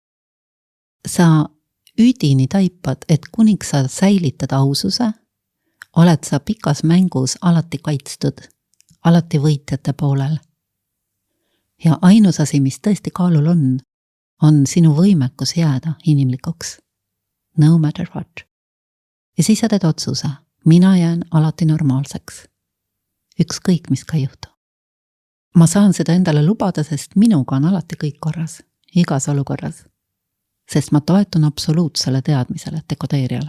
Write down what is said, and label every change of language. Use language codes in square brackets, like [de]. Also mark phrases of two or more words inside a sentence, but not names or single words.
[et] Sa üdini taipad, et kuniks sa säilitad aususe, oled sa pikas mängus alati kaitstud, alati võitjate poolel. Ja ainus asi, mis tõesti kaalul on sinu võimekus jääda inimlikuks. [en] No matter what. [et] Ja siis sa teed otsuse, mina jään alati normaalseks. Ükskõik, mis ka juhtu. Ma saan seda endale lubada, sest minuga on alati kõik korras, igas olukorras. Sest ma toetun absoluutsele teadmisele, dekodeerijale.